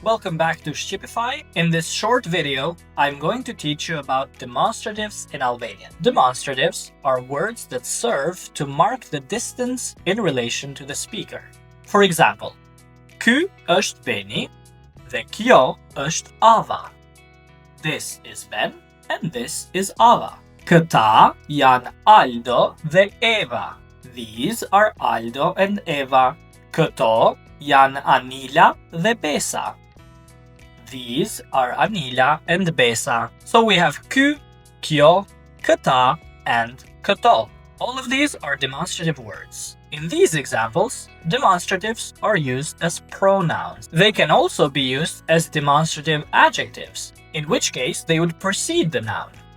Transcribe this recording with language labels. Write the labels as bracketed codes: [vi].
[en] Welcome back to Shqipify. In this short video, I'm going to teach you about demonstratives in Albanian. Demonstratives are words that serve to mark the distance in relation to the speaker. For example, [sq] ky është Beni dhe kjo është Ava. [en] This is Ben and this is Ava. [sq] Këta janë Aldo dhe Eva. [en] These are Aldo and Eva. [sq] Këto janë Anila dhe Besa. [en] These are Anila and Besa. So we have ky, kjo, këta, and këto. All of these are demonstrative words. In these examples, demonstratives are used as pronouns. They can also be used as demonstrative adjectives, in which case they would precede the noun.